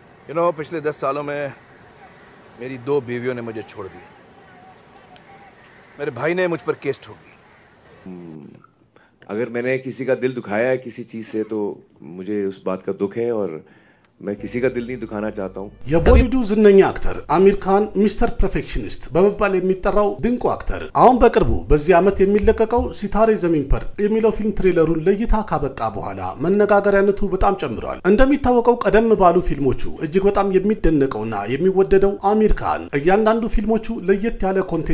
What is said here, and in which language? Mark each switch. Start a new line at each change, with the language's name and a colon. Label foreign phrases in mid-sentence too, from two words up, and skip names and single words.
Hindi: पिछले 10 सालों में मेरी 2 बीवियों ने मुझे छोड़ दिया। मेरे भाई ने मुझ पर केस ठोक दी। अगर मैंने किसी का दिल दुखाया है किसी चीज से तो मुझे उस बात का दुख है और मैं किसी का दिल नहीं दुखाना चाहता हूं।
Amharic: የቦሊውዱ ዝነኛ አክተር አሚር ካን ሚስተር ፐርፌክሽኒስት በመባል የሚጠራው ድንቁ አክተር አሁን በቅርቡ በዚህ ዓመት የሚለቀቀው ሲታሬ ዘሚን ፐር የሚለው ፊልም ትሬለሩን ለይታ ካበቃ በኋላ መነጋገሪያነቱ በጣም ጨምሯል። እንደሚታወቀው ቀደም ባሉ ፊልሞቹ እጅግ በጣም የሚደነቀውና የሚወደደው አሚር ካን እያንዳንዱ ፊልሞቹ ለየት ያለ ኮንቴንት